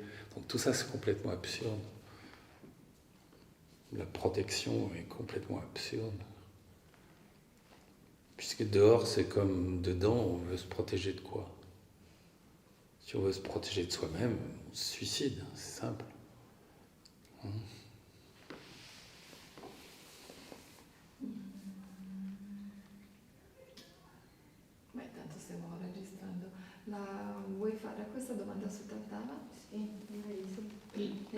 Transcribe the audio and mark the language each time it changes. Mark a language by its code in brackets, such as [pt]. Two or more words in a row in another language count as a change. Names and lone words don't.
[fr] Donc tout ça c'est complètement absurde. la protection est complètement absurde. Puisque dehors, c'est comme dedans, on veut se protéger de quoi? Si on veut se protéger de soi-même, on se suicide, c'est simple. [it] Beh, tanto stiamo registrando. Vuoi fare questa domanda su Tartava? Sì, direi sì.